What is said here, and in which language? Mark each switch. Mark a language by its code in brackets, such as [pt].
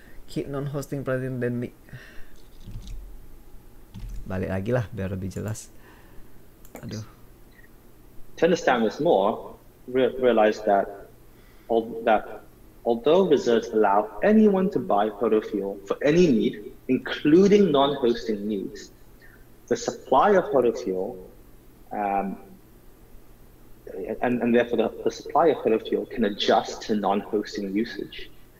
[en] Keep non-hosting pandemic. [id] Balik lagi lah biar lebih jelas. Aduh. [en] To understand this more, realize that although reserves allow anyone to buy Holo Fuel for any need, including non-hosting needs, the supply of Holo Fuel and therefore the supply of Holo Fuel can adjust to non-hosting usage.